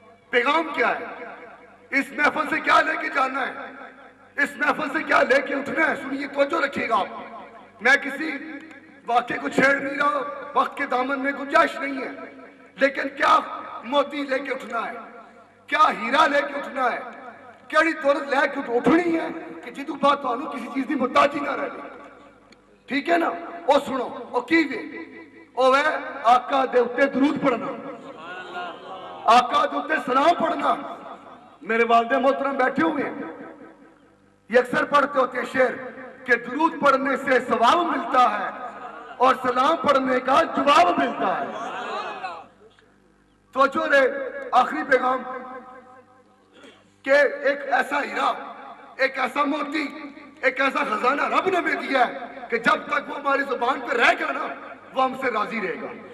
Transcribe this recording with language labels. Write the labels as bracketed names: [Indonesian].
[Urdu] پیغام کیا ہے؟ اس محفل سے کیا لے کے جانا ہے؟ اس محفل سے کیا لے کے اٹھنا ہے؟ سنیے، توجہ رکھیے گا آپ. میں کسی واقعے کو چھیڑ نہیں رہا، وقت کے دامن میں گنجائش نہیں ہے، لیکن کیا موتی لے کے اٹھنا ہے، کیا ہیرا لے کے اٹھنا ہے، [Punjabi] کیڑی دولت لے کے اٹھنی ہے کہ جدو بات [Urdu] تو کسی چیز کی محتاجی نہ رہے. ٹھیک ہے نا؟ [Punjabi] او سنو، او کی وے او ہے آقا دے اتے درود پڑھنا، آقا دے اتے سلام پڑھنا. [Urdu] میرے والد محترم بیٹھے ہوئے ہیں، یہ اکثر پڑھتے ہوتے ہیں شعر کہ درود پڑھنے سے ثواب ملتا ہے اور سلام پڑھنے کا جواب ملتا ہے. توجہ رہے، آخری پیغام کہ ایک ایسا ہیرا، ایک ایسا موتی، ایک ایسا خزانہ رب نے ہمیں دیا ہے کہ جب تک وہ ہماری زبان پہ رہ گا نا وہ ہم سے راضی رہے گا.